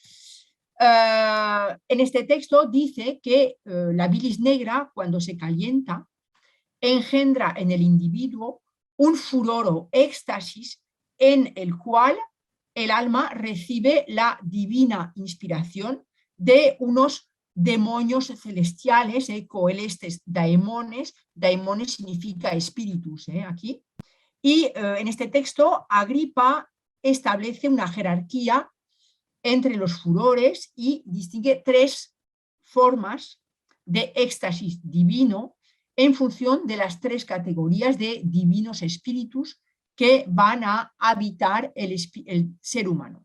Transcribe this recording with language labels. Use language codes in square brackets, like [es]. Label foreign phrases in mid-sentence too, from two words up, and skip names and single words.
[es] En este texto dice que la bilis negra, cuando se calienta, engendra en el individuo un furor o éxtasis en el cual el alma recibe la divina inspiración de unos demonios celestiales, [la] coelestes daemones. [es] Daemones significa espíritus aquí. Y en este texto Agripa establece una jerarquía entre los furores y distingue tres formas de éxtasis divino en función de las tres categorías de divinos espíritus que van a habitar el ser humano.